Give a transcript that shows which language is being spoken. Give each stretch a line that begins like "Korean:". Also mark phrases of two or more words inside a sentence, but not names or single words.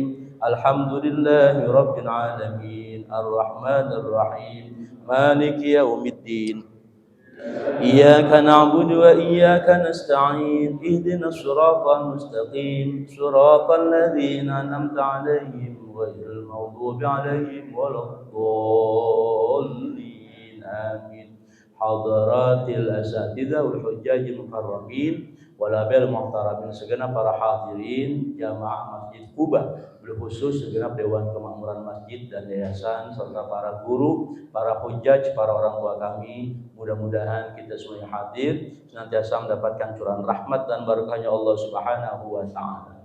Arabic: الحمد لله رب العالمين الرحمن الرحيم مالك يوم الدين إياك نعبد وإياك نستعين اهدنا الصراط المستقيم صراط الذين أنعمت عليهم غير المغضوب عليهم ولا الضالين آمين. حضرة الأساتذة والحجاج المكرمين والآباء المحترمين,
Indonesian: segenap para hadirin jamaah Masjid Quba, khusus segenap dewan kemakmuran masjid dan yayasan serta para guru, para hujjaj, para orang tua kami, mudah-mudahan kita semua yang hadir senantiasa mendapatkan curahan rahmat dan barakahnya Allah
Arabic: سبحانه وتعالى.